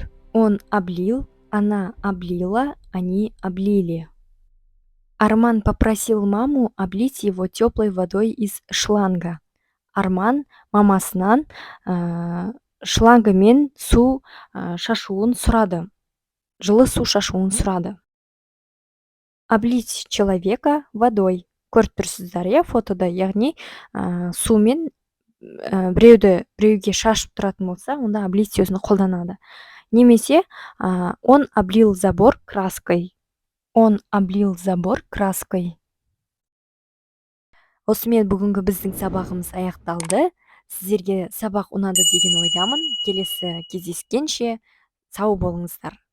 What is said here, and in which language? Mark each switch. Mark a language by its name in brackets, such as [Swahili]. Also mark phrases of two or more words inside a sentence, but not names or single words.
[Russian] Он облил, она облила, они облили. Арман попросил маму облить его теплой водой из шланга. [Kazakh] Арман мамасынан шлангымен су шашуын сұрады. Жылы су шашуын сұрады. [Russian] Облить человека водой. [Kazakh] Көріп тұрсыздар, иә, фотода, яғни сумен біреуге шашып тұратын болса, онда облить сөзін қолданады. [Russian] Немесе он облил забор краской. Он облил забор краской. [Kazakh] Осымен бүгінгі біздің сабағымыз аяқталды. Сіздерге сабақ ұнады деген ойдамын. Келесі кездескенше сау болыңыздар.